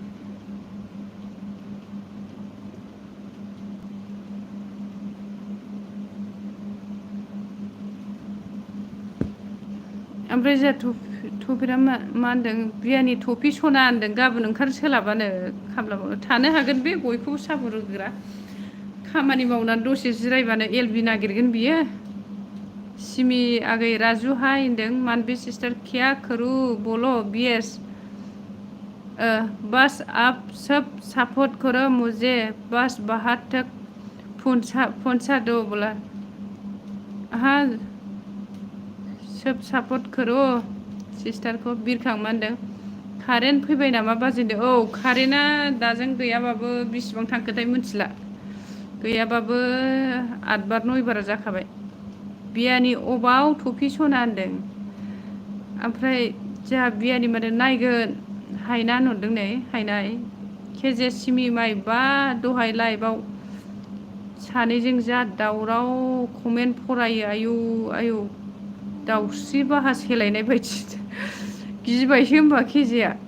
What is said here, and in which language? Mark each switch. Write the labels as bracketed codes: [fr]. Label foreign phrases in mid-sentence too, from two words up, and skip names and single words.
[brx] ओमफ्राय जोंहा थफिरा मा होनदों बियानि थफि सना होनदों गाबोन ओंखारनो सोलाबानो खामलाबावनो थानो हागोन बे बयखौबो सापर्ट होग्रा खामानि मावनानै दसे जिरायबानो एलबि नागिरगोन बियो सिमी आगै राजु हाय होनदों मानवी सिस्टर [hi] क्या करूँ बोलो [brx] बीएस [hi] बस आप सब सपोर्ट करो मुझे बस बाहर तक पहुंचा दो बोला हाँ सब सपोर्ट करो सिस्टार [brx] को बिरखां मा होनदों कारेन्ट फैबाय नामा बाजैदों औ कारेन्टआ दाजों गैयाबाबो बिसिबां थांखोथाय मिथिला गैयाबाबो 8 बार 9 बारा जाखाबाय बियानि अबाव थफि सना होनदों ओमफ्राय जोंहा बियानि माने नायगोन हायना नुदों नै हायनाय केजे सिमि माइ बा दहाय लाइभआव सानैजों जा दावराव कमेन्ट फरायो आयु दाउस्रि बाहा सेलायनाय बायदि गिबायसो होमबा केजेआ